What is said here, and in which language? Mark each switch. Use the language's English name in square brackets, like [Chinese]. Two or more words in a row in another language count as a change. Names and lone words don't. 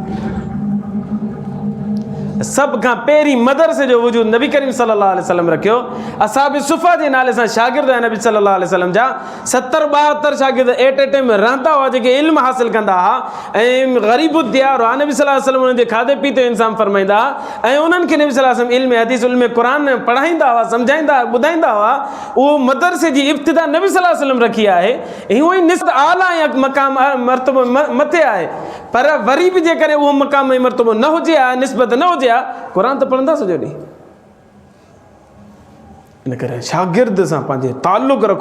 [Sindhi] सभ खां पहिरीं मदरसे जो वजूद नबी करीम [Arabic] صلى الله عليه وسلم [Sindhi] रखियो। असहाब सुफ़ा जे नाले सां शागिर्द ऐं नबी [Arabic] صلى الله عليه وسلم [Sindhi] जा 70-72 शागिर्द [English] at a time [Sindhi] में रहंदा हुआ, जेके इल्म हासिल कंदा हुआ ऐं ग़रीब दियार हुआ। नबी [Arabic] صلى الله عليه وسلم [Sindhi] उन्हनि जे खाधे पीते जो इंतज़ाम फरमाईंदा ऐं उन्हनि खे नबी [Arabic] صلى الله عليه وسلم [Sindhi] इल्म हदीस, इल्म क़ुरान पढ़ाईंदा हुआ, सम्झाईंदा, ॿुधाईंदा हुआ। उहो मदरसे जी इब्तिदा नबी [Arabic] صلى الله عليه وسلم [Sindhi] रखी आहे। उहो ई निस्बत आला ऐं मक़ाम मर्तबो मथे आहे, पर वरी बि जेकॾहिं उहो मक़ाम ऐं मर्तबो न हुजे हा, निस्बत न हुजे हा, क़ुर त पढ़ंदा सॼो ॾींहुं। इन करे शागिर्द सां पंहिंजे ताल्लुक़ रखो।